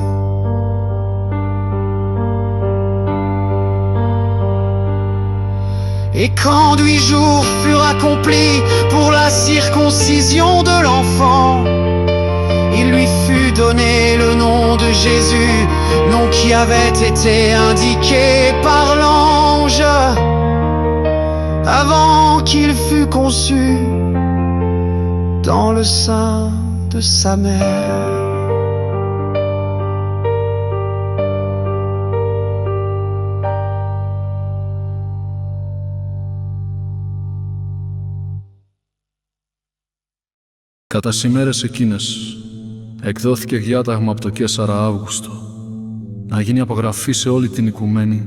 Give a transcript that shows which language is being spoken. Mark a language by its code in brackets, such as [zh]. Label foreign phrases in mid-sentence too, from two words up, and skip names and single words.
[fr] Et quand 8 jours furent accomplis pour la circoncision de l'enfant, il lui fut donné le nom de Jésus, nom qui avait été indiqué par l'ange avant qu'il fût conçu dans le sein de sa mère. [el] Κατά τις ημέρες εκείνες εκδόθηκε διάταγμα από το Καίσαρα Αύγουστο να γίνει απογραφή σε όλη την οικουμένη.